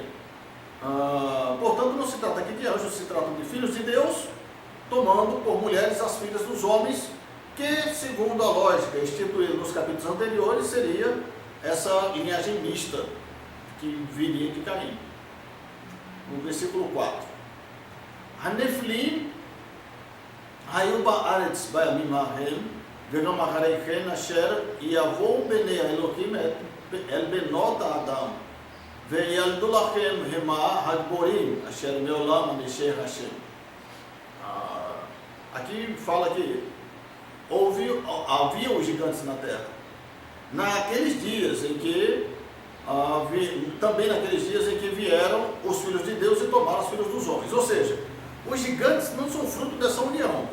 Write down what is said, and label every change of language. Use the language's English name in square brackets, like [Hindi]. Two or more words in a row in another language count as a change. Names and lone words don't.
[Portuguese] Portanto, não se trata aqui de anjos, se trata de filhos de Deus, tomando por mulheres as filhas dos homens, que, segundo a lógica instituída nos capítulos anteriores, seria essa linhagem mista que viria de Caim. No versículo 4. [Hebrew] Haneflim היו בארץ בימים ההם, וגם אחרי כן אשר יבואו בני האלוקים אל בנות האדם, וילדו לכם המה הגבורים, אשר מעולם אנשי השם. [Portuguese] Aqui fala que havia os gigantes na terra. Naqueles dias em que, também naqueles dias em que vieram os filhos de Deus e tomaram os filhos dos homens. Ou seja, os gigantes não são fruto dessa união.